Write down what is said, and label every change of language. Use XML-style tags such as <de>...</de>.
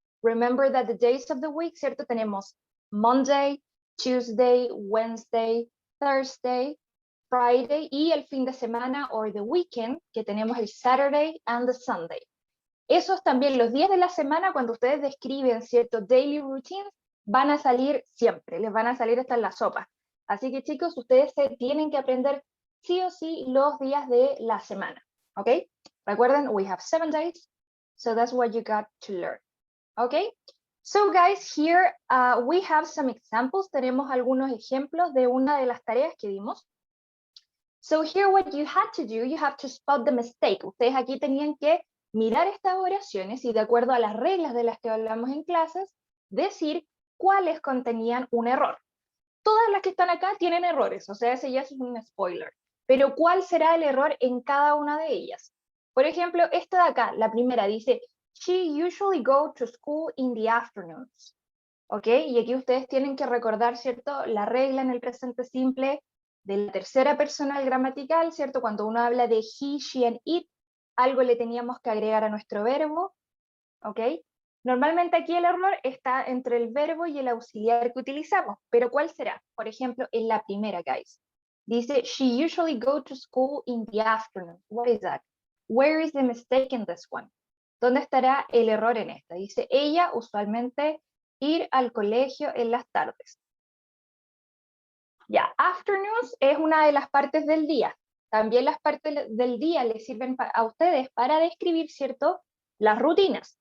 <en>Remember that the days of the week,</en> <es>¿cierto? Tenemos</es> <en>Monday, Tuesday, Wednesday, Thursday, Friday</en> <es>y el fin de semana</es> <en>or the weekend,</en> <es>que tenemos el</es> <en>Saturday and the Sunday.</en> <es>Esos también, los días de la semana, cuando ustedes describen, ¿cierto?</es> <en>Daily routines,</en> <es>van a salir siempre, les van a salir hasta en la sopa. Así que, chicos, ustedes tienen que aprender sí o sí los días de la semana, ¿ok? Recuerden,</es> <en>we have 7 days, so that's what you got to learn, ¿ok? So, guys, here we have some examples.</en> <es>Tenemos algunos ejemplos de una de las tareas que dimos.</es> <en>So, here what you had to do, you have to spot the mistake.</en> <es>Ustedes aquí tenían que mirar estas oraciones y, de acuerdo a las reglas de las que hablamos en clases, decir cuáles contenían un error. Todas las que están acá tienen errores, o sea, ese ya es un spoiler. Pero ¿cuál será el error en cada una de ellas? Por ejemplo, esta de acá, la primera, dice,</es> <en>she usually go to school in the afternoons.</en> <es>¿Ok? Y aquí ustedes tienen que recordar, ¿cierto? La regla en el presente simple de la tercera persona gramatical, ¿cierto? Cuando uno habla de</es> <en>he, she, and it,</en> <es>algo le teníamos que agregar a nuestro verbo, ¿ok? Normalmente aquí el error está entre el verbo y el auxiliar que utilizamos, pero ¿cuál será? Por ejemplo, en la primera, guys. Dice,</es> <en>she usually go to school in the afternoon. What is that? Where is the mistake in this one?</en> <es>¿Dónde estará el error en esta? Dice, ella usualmente ir al colegio en las tardes. Ya, afternoons es una de las partes del día. También las partes del día les sirven a ustedes para describir, ¿cierto?, las rutinas.</es>